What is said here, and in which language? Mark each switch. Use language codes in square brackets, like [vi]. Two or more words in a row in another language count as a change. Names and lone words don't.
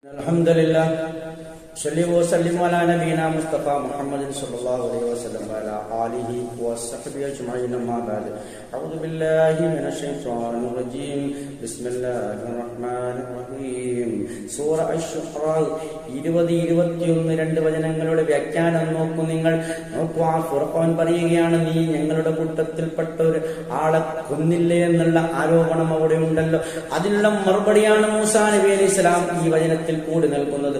[ar] الحمد لله، صل وسلم على نبينا مصطفى محمد صلى الله عليه وسلم وعلى آله وصحبه أجمعين أما بعد. أعوذ بالله من الشيطان الرجيم. بسم الله الرحمن الرحيم. [ml] സൂറ അശ്-ശുഅറ 20-21 രണ്ട് വചനങ്ങളുടെ വ്യാഖ്യാനം നോക്കൂ. നിങ്ങൾ നോക്കൂ, ആ ഫുർഖാൻ പറയുകയാണ്, നീ ഞങ്ങളുടെ കൂട്ടത്തിൽപ്പെട്ട ഒരു ആളെ കൊന്നില്ലേ എന്നുള്ള ആരോപണം അവിടെ ഉണ്ടല്ലോ. അതിനുള്ള മറുപടിയാണ് മൂസാ നബി അലൈഹി സ്വലാം ഈ വചനത്തിൽ കൂടി നൽകുന്നത്.